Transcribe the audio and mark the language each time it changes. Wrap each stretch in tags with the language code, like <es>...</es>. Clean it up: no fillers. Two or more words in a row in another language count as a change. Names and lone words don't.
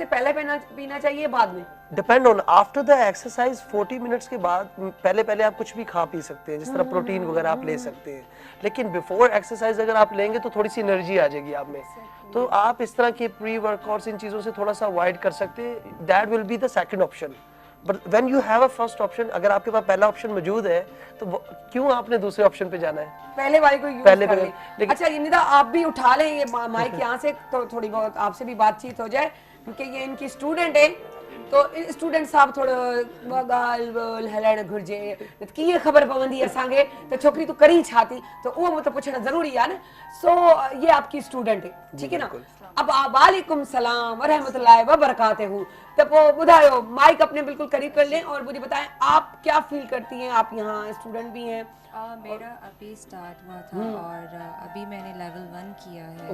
<ur>سے پہلے پینا چاہیے، بعد میں?</ur> <en>depend on after the exercise 40 minutes</en> <ur>کے بعد، پہلے آپ کچھ بھی کھا پی سکتے ہیں، جس طرح پروٹین وغیرہ آپ لے سکتے ہیں، لیکن</ur> <en>before exercise</en> <ur>اگر آپ لیں گے تو تھوڑی سی انرجی آ جائے گی آپ میں. تو آپ اس طرح کے</ur> <en>pre workouts,</en> <ur>ان چیزوں سے تھوڑا سا اوائڈ کر سکتے ہیں,</ur> <en>That will be the second option. But when you have a first option,</en> <ur>اگر آپ کے پاس پہلا آپشن موجود ہے تو کیوں آپ نے دوسرے آپشن پہ جانا ہے? پہلے والے کو یوز کر لیں۔ اچھا ندا، آپ بھی اٹھا لیں یہ مائک یہاں سے، تو تھوڑی بہت آپ سے بھی بات چیت ہو جائے، کیونکہ یہ ان کی سٹوڈنٹ ہے، تو سٹوڈنٹ صاحب</ur> <sd>थोड़ा ॻाल्हि ॿोल हलाइण घुरिजे, कीअं ख़बर पवंदी असांखे त छोकिरी तूं करी छा थी, तो उहो मुझे पुछणु ज़रूरी आहे ना।</sd> <ur>سو یہ آپ کی سٹوڈنٹ ہے، ٹھیک ہے نا؟ اب</ur> <ar>وعليكم السلام ورحمة الله وبركاته.</ar> <ur>تو بدھایو، مائک اپنے بالکل قریب کر لیں اور مجھے بتائیں آپ کیا فیل کرتی ہیں، آپ یہاں سٹوڈنٹ بھی ہیں. میرا ابھی سٹارٹ ہوا تھا اور ابھی میں نے لیول 1 کیا ہے.</ur>